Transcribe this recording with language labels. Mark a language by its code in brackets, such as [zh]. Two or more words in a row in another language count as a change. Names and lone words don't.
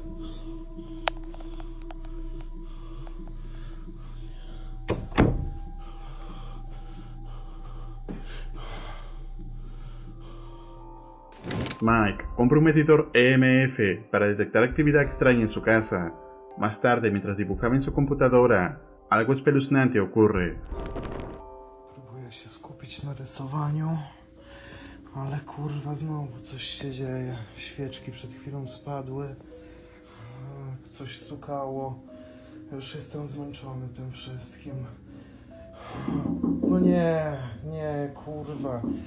[es] Mike compra un medidor EMF para detectar actividad extraña en su casa. Más tarde, mientras dibujaba en su computadora, algo espeluznante ocurre. [pl] Próbuję się skupić na rysowaniu, ale kurwa znowu coś się dzieje. Świeczki przed chwilą spadły, coś stukało. Już jestem zmęczony tym wszystkim. No nie, kurwa.